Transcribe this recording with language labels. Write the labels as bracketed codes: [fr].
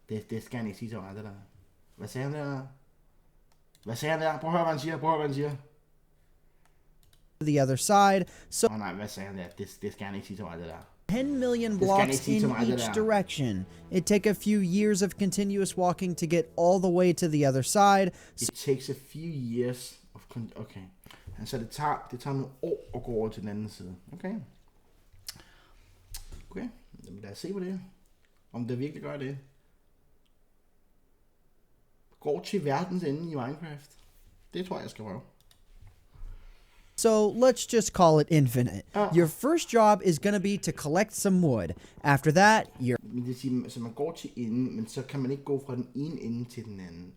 [da] Det skal han ikke sige til mig, det der. Hvad sagde han der? Prøv at høre, hvad han siger. [en] the other side. So [da] nej, hvad sagde han der? Det skal han ikke sige til mig, det der. [en] 10 million blocks in each direction. It takes a few years of continuous walking to get all the way to the other side. It takes a few years of... Okay. [da] Så det tager nogle år at gå over til den anden side. Okay. Okay. Lad os se på det. Om det virkelig gør det. Går til verdens ende i Minecraft. Det tror jeg skal prøve. [en] So let's just call it infinite. Your first job is going to be to collect some wood. After that, you're... [da] Men det siger, så man går til enden, men så kan man ikke gå fra den ene ende til den anden.